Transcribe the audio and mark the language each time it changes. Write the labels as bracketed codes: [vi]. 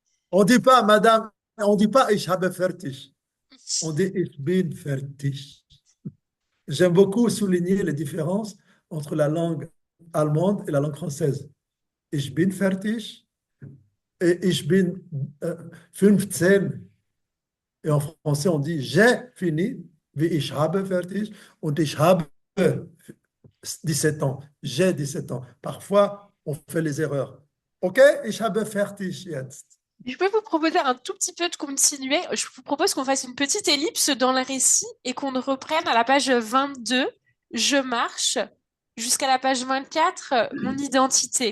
[fr] On dit pas, madame, on dit pas [de] ich habe fertig. [fr] On dit [de] ich bin fertig. [fr] J'aime beaucoup souligner les différences entre la langue allemande et la langue française. [de] Ich bin fertig [fr] et [de] ich bin 15. [fr] Et en français, on dit j'ai fini, [de] wie ich habe fertig, und ich habe [fr] 17 ans. J'ai 17 ans. Parfois, on fait les erreurs. [de] Ok, ich habe fertig jetzt. [fr] Je peux vous proposer un tout petit peu de continuer. Je vous propose qu'on fasse une petite ellipse dans le récit et qu'on reprenne à la page 22. Je marche jusqu'à la page 24, mon identité.